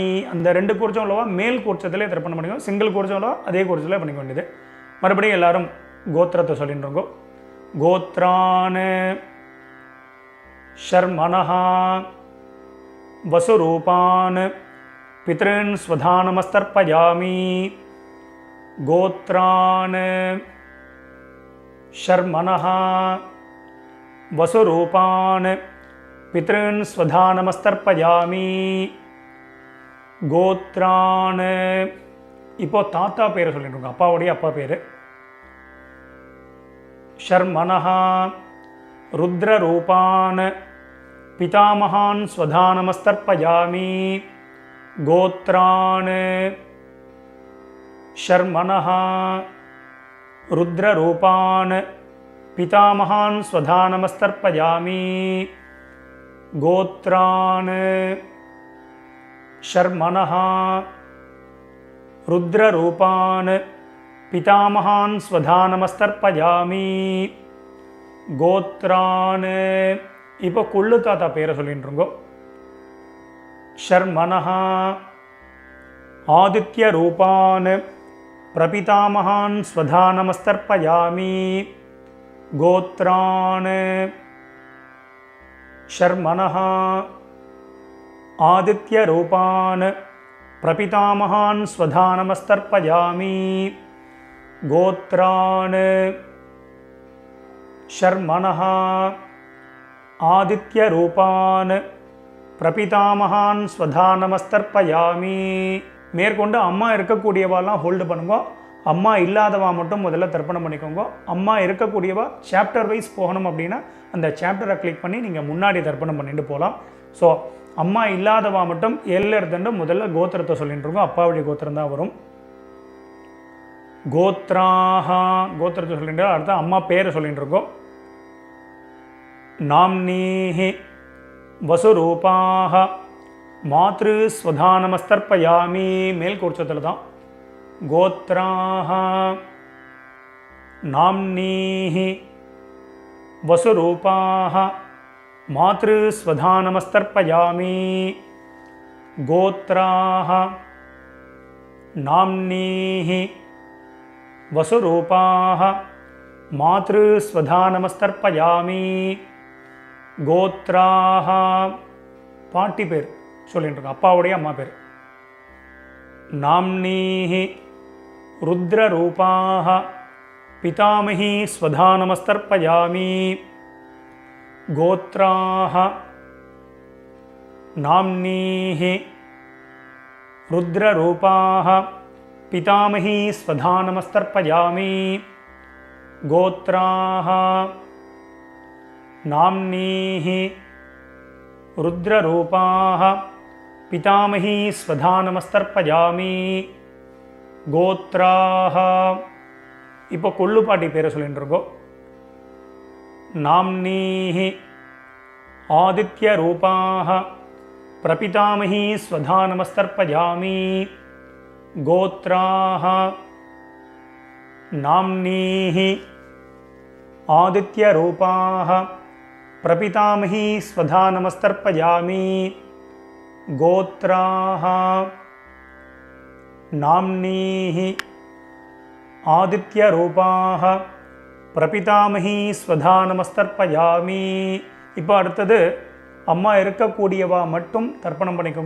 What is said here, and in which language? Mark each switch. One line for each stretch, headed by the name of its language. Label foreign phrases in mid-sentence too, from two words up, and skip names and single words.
Tamil: அந்த 2 கூர்ச்சம் உள்ளவா மேல் கூர்ச்சத்திலே தர்ப்பணம் பண்ணிக்கோ. சிங்கிள் கூர்ச்சம் உள்ளவா அதே கூர்ச்சத்தில் பண்ணிக்க வேண்டியது. மறுபடியும் எல்லாரும் கோத்திரத்தை சொல்லிட்டுருங்கோ.
Sanskrit: गोत्रान् शर्मणः वसुरूपान् पितॄन् स्वधानमस्तर्पयामि. गोत्रान् शर्मणः वसुरूपान् पितॄन् स्वधा नमस्तर्पयामि गोत्रान्
Tamil: இப்போ தாத்தா பேரை சொல்லிட்டு அப்பாவுடைய அப்பா பேர்
Sanskrit: शर्मणः रुद्ररूपान् पितामहान् स्वधा नमस्तर्पयामि गोत्रान् शर्मणः रुद्ररूपान् पितामहान् स्वधा नमस्तर्पयामि गोत्रान् शर्मणः रुद्ररूपान् पितामहान् स्वधा नमस्तर्पयामि गोत्रान्
Tamil: இப்போ கொள்ளு தாத்தா பேரை சொல்லிட்டுருங்கோ
Sanskrit: शर्मणः आदित्यरूपान् प्रपितामहान् स्वधा नमस्तर्पयामि गोत्रान् शर्मणः आदित्यरूपान् प्रपितामहान् स्वधा नमस्तर्पयामि गोत्रान् शर्मणः आदित्यरूपान् प्रपितामहान् स्वधा नमस्तर्पयामि
Tamil: மேற்கொண்டு அம்மா இருக்கக்கூடியவாலாம் ஹோல்டு பண்ணுங்க, அம்மா இல்லாதவா மட்டும் முதல்ல தர்ப்பணம் பண்ணிக்கோங்க. அம்மா இருக்கக்கூடியவா
English: chapter wise
Tamil: போகணும் அப்படின்னா அந்த சாப்டரை கிளிக் பண்ணி நீங்கள் முன்னாடி தர்ப்பணம் பண்ணிட்டு போகலாம். ஸோ அம்மா இல்லாதவா மட்டும் எடுத்துட்டு முதல்ல கோத்திரத்தை சொல்லிட்டு இருக்கோம். அப்பாவுடைய கோத்திரம் தான் வரும். கோத்ராஹ கோத்திரத்தை சொல்லிட்டு அடுத்த அம்மா பேரை சொல்லிட்டு இருக்கோம்.
Sanskrit: नाम्नीहि वसुरूपाः मातृ स्वधा नमस्तर्पयामि மேல் கூர்ச்சத்தில் தான். गोत्राः नाम्नीहि वसुरूपाः मातृ स्वधा नमस्तर्पयामि गोत्राः नाम्नीहि वसुरूपाः मातृ स्वधा नमस्तर्पयामि गोत्राः
Tamil: பாட்டி பேர் சொல்லிட்டு அப்பாவுடைய அம்மா பேர்.
Sanskrit: நாம்னீஹி रुद्ररूपाः पितामही स्वधा नमस्तर्पयामि गोत्राः नाम्नीहि रुद्ररूपाः पितामही स्वधा नमस्तर्पयामि गोत्राः नाम्नीहि रुद्ररूपाः पितामही स्वधा नमस्तर्पयामि गोत्राः
Tamil: இப்போ கொள்ளு பாட்டி பேரை சொல்லிட்டு இருக்கோம்.
Sanskrit: नाम्नीहि आदित्यरूपाः प्रपितामही स्वधा नमस्तर्पयामि गोत्राः नाम्नीहि आदित्यरूपाः प्रपितामही स्वधा नमस्तर्पयामि गोत्राः नाम्नीहि आदित्यरूपाः प्रपितामही स्वधा नमस्तर्पयामि
Tamil: இப்போ அடுத்தது அம்மா இருக்கக்கூடியவா மட்டும் தர்ப்பணம் பண்ணிக்கோங்க.